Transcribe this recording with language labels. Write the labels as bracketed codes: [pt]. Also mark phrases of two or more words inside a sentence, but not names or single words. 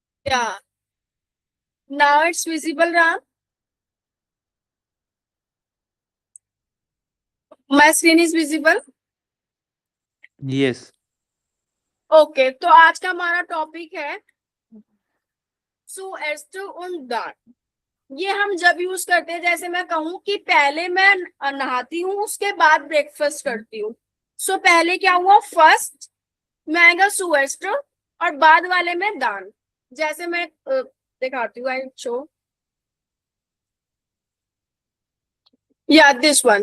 [en] ya now it's visible Ram, my screen is visible. यस। [hi] ओके, तो आज का हमारा टॉपिक है [de] zuerst und dann। [hi] ये हम जब यूज करते हैं, जैसे मैं कहूँ कि पहले मैं नहाती हूँ उसके बाद ब्रेकफास्ट करती हूँ। सो पहले क्या हुआ, फर्स्ट में आएगा zuerst और बाद वाले में दान। जैसे मैं दिखाती हूँ, [en] I show ya this one.